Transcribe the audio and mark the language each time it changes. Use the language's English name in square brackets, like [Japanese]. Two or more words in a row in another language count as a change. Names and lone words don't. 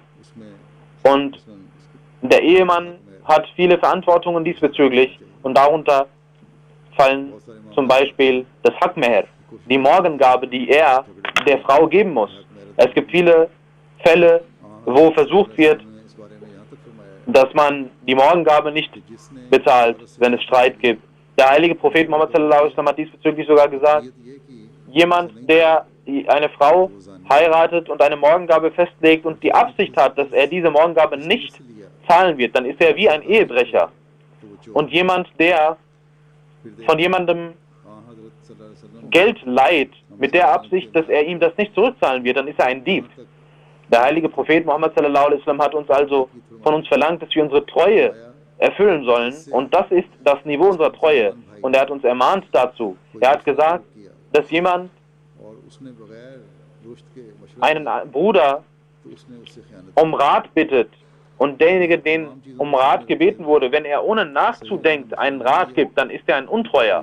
[German] Und der Ehemann hat viele Verantwortungen diesbezüglich und darunter fallen zum Beispiel das Haqq-Meher, die Morgengabe, die er der Frau geben muss. Es gibt viele Fälle, wo versucht wird, dass man die Morgengabe nicht bezahlt, wenn es Streit gibt. Der heilige Prophet Muhammad [Arabic] صلى الله عليه وسلم [German] hat diesbezüglich sogar gesagt, jemand, der eine Frau heiratet und eine Morgengabe festlegt und die Absicht hat, dass er diese Morgengabe nicht zahlen wird, dann ist er wie ein Ehebrecher. Und jemand, der von jemandem Geld leiht, mit der Absicht, dass er ihm das nicht zurückzahlen wird, dann ist er ein Dieb. Der heilige Prophet Muhammad [Arabic] صلى الله عليه وسلم [German] hat uns also von uns verlangt, dass wir unsere Treue erfüllen sollen. Und das ist das Niveau unserer Treue. Und er hat uns ermahnt dazu. Er hat gesagt, dass jemand einen Bruder um Rat bittet und derjenige, den um Rat gebeten wurde, wenn er ohne nachzudenken einen Rat gibt, dann ist er ein Untreuer.